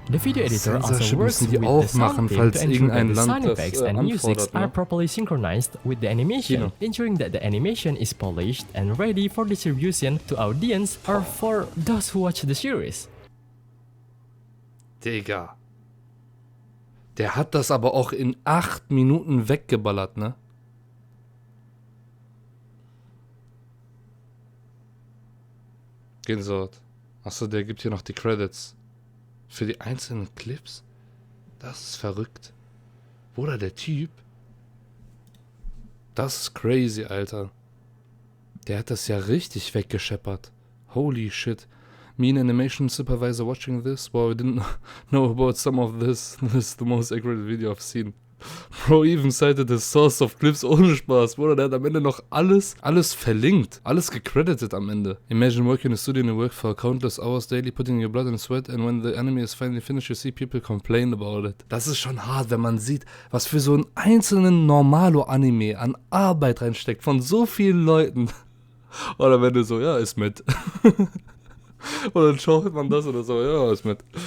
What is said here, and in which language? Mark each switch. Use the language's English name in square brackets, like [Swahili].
[English] The video editor also works with the sound team to ensure that the sound effects and music are properly synchronized with the animation, ensuring that the animation is polished and ready for distribution to audience or for those who watch the series. [German] Digga. Der hat das aber auch in 8 Minuten weggeballert, ne? Gänsehaut. Achso, der gibt hier noch die Credits. Für die einzelnen Clips? Das ist verrückt. Bruder, der Typ. Das ist crazy, Alter. Der hat das ja richtig weggescheppert. [English] Holy shit. Me, an animation supervisor watching this, well, I didn't know about some of this. This is the most accurate video I've seen. Bro even cited the source of clips [German] ohne Spaß. Bruder, der hat am Ende noch alles verlinkt. Alles gecredited am Ende. [English] Imagine working in a studio and you work for countless hours daily, putting your blood and sweat, and when the anime is finally finished, you see people complain about it. [German] Das ist schon hart, wenn man sieht, was für so einen einzelnen Normalo-Anime an Arbeit reinsteckt von so vielen Leuten. Oder wenn du so, ja, ist mit. Und dann schaut man das oder so, ja, ist mit.